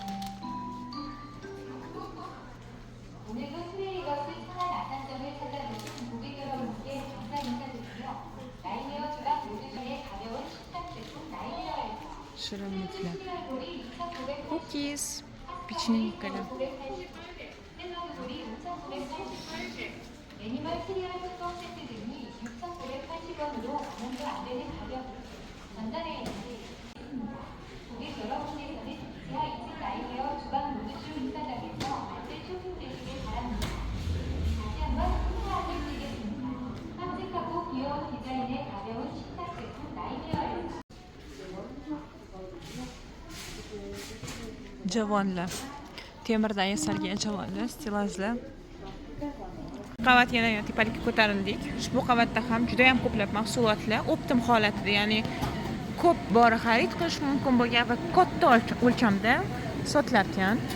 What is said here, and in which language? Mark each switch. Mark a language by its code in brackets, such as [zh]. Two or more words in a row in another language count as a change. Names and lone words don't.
[ko] 오늘도 트레이가 수익 상한 아산점을 찾아주신 고객 여러분께 감사 인사드리며 라이어 [uz] shirinliklar. Cookies, pechenkalar. [ko] 애니멀 시리얼 특권 세트 등이 6,980원으로 만원도 안 되는 가격으로 전자레인지 고객 여러분께서는 지하 2층 라이베어 주방 로드쇼 인사장에서 안전 쇼핑되시길 바랍니다. 다시 한번 인사드리겠습니다. 깜찍하고 귀여운 디자인의 가벼운 식탁 제품 라이베어입니다. [uz] Javonlar. Temirdan yasalgan javonlar, stilajlar. Qavat yana tepalikka ko'tarildik. Ushbu qavatda ham juda ham ko'plab mahsulotlar optim holatida, ya'ni ko'p bora xarid qilish mumkin bo'lgan va katta o'lchamda sotilar ekan.